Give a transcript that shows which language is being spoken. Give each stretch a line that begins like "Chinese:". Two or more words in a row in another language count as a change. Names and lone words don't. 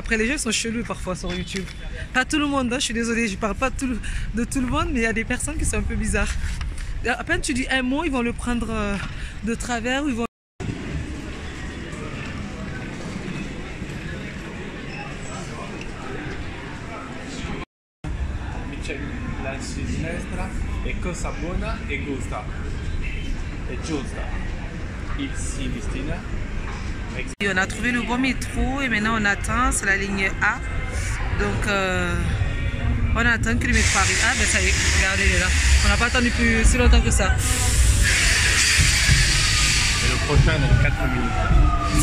French: Après, les gens sont chelous parfois sur YouTube. Pas tout le monde, hein, je suis désolée, je parle pas de tout le monde, mais il y a des personnes qui sont un peu bizarres. À peine tu dis un mot, ils vont le prendre de travers ou ils vont...
Italian: La sinistra è cosa buona e gusta. È giusta. Il sinistra.
French: Et on a trouvé le bon métro et maintenant on attend, c'est la ligne A. Donc on attend que le métro arrive. Ah ben ça y est, regardez, il est là. On n'a pas attendu plus si longtemps que ça. Et le prochain dans 4 minutes.